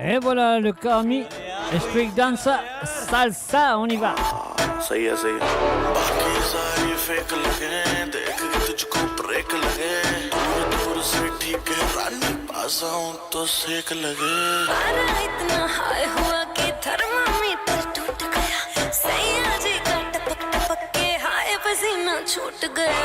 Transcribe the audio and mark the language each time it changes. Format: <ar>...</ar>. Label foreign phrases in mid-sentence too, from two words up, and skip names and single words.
<fr>voilà le Kami, Street Dancer, Salsa, on y va.</fr> <hi>सही है सही है बाकी सारी फेक लगे देख के तुझको ब्रेक लगे दूर दूर से ठीक है रानी पास आऊं तो सेक लगे पारा इतना हाई हुआ कि थर्मामीटर टूट गया सैया जी का टपक टपक के हाय पसीना छूट गया</hi>